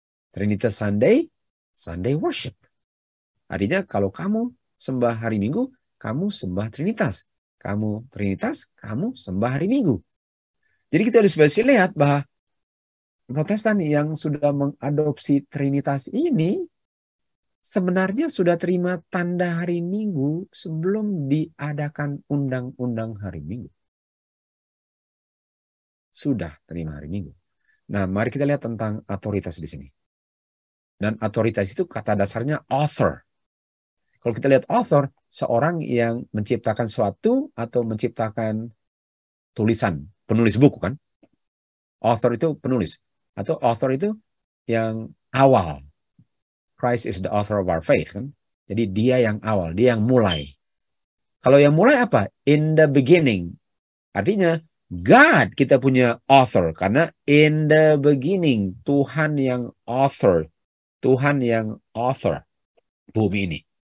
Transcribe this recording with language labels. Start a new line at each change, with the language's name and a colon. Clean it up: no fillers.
English: Trinitas Sunday, Sunday worship.
Indonesian: Artinya kalau kamu sembah hari Minggu, kamu sembah Trinitas. Kamu Trinitas, kamu sembah hari Minggu. Jadi kita harus bisa lihat bahwa Protestan yang sudah mengadopsi Trinitas ini sebenarnya sudah terima tanda hari Minggu sebelum diadakan undang-undang hari Minggu. Sudah terima hari Minggu. Nah, mari kita lihat tentang otoritas di sini. Dan otoritas itu kata dasarnya author. Kalau kita lihat author, seorang yang menciptakan suatu atau menciptakan tulisan, penulis buku kan? Author itu penulis. Atau author itu yang awal.
English: Christ is the author of our faith kan?
Indonesian: Jadi dia yang awal, dia yang mulai. Kalau yang mulai apa?
English: In the beginning.
Indonesian: Artinya God kita punya author. Karena
English: in the beginning,
Indonesian: Tuhan yang author. Tuhan yang author bumi ini.